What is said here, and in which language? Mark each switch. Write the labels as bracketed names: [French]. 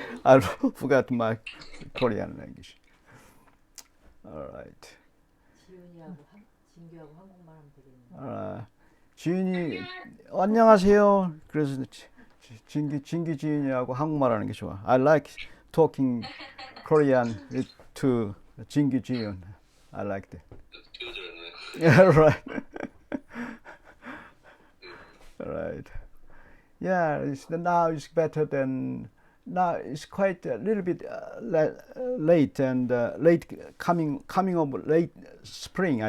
[English] I forgot my Korean language. All right. [Korean] 지훈이하고 진규하고 한국말 하면 되겠네. 지윤이 안녕하세요. 그래서 진기 지윤이하고 한국말 하는 게 좋아. [English] I like talking Korean to 진기 지윤. I like that. Children. Yeah, right. Right. Yeah, now it's better than now. It's quite a little bit late and late coming of late spring.